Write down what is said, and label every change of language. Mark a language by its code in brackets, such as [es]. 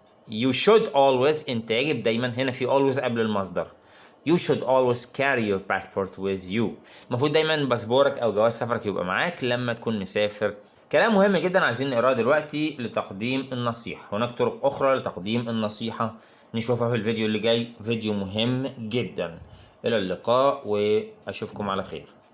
[en] you should always، [ar] انت يجب دايما، هنا في always قبل المصدر. [en] you should always carry your passport with you. [ar] المفروض دايما باسبورك او جواز سفرك يبقى معاك لما تكون مسافر. كلام مهم جدا عايزين نقراه دلوقتي لتقديم النصيحة. هناك طرق اخرى لتقديم النصيحة نشوفها في الفيديو اللي جاي، فيديو مهم جدا. الى اللقاء واشوفكم على خير.